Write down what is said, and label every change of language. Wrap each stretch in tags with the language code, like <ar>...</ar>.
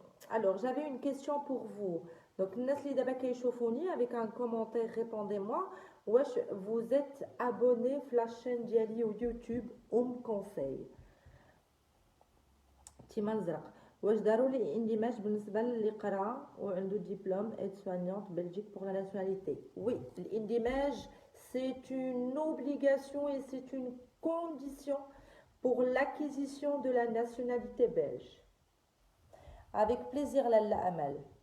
<fr>Alors j'avais une question pour vous. Donc Nesli Dabake Chofouni avec un commentaire répondez-moi. واش vous êtes abonné في la chaîne</fr> <ar>ديالي يوتيوب</ar> <fr>conseil.</fr> <ar>تيما الزرق واش داروا لي اندماج بالنسبه للي قرا وعنده دبلوم ايد سوانيونت بلجيك</ar> <fr>pour la nationalité. Oui, l'indimage c'est une obligation et c'est une condition pour l'acquisition de la nationalité belge. Avec plaisir Lalla Amal.</fr>